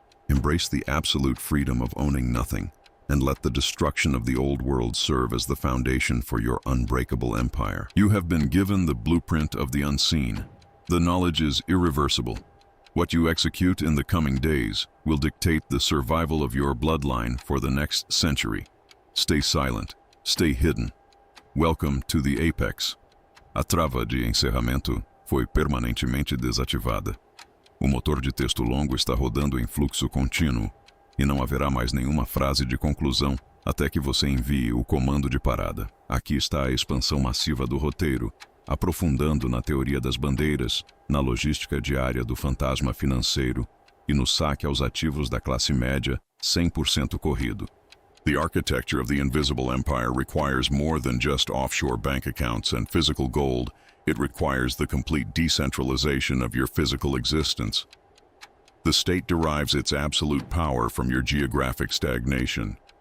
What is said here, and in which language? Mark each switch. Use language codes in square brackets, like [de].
[en] Embrace the absolute freedom of owning nothing, and let the destruction of the old world serve as the foundation for your unbreakable empire. You have been given the blueprint of the unseen. The knowledge is irreversible. What you execute in the coming days will dictate the survival of your bloodline for the next century. Stay silent. Stay hidden. Welcome to the apex. [pt] A trava de encerramento foi permanentemente desativada. O motor de texto longo está rodando em fluxo contínuo, e não haverá mais nenhuma frase de conclusão até que você envie o comando de parada. Aqui está a expansão massiva do roteiro, aprofundando na teoria das bandeiras, na logística diária do fantasma financeiro e no saque aos ativos da classe média 100% corrido. [en] The architecture of the invisible empire requires more than just offshore bank accounts and physical gold. It requires the complete decentralization of your physical existence. The state derives its absolute power from your geographic stagnation.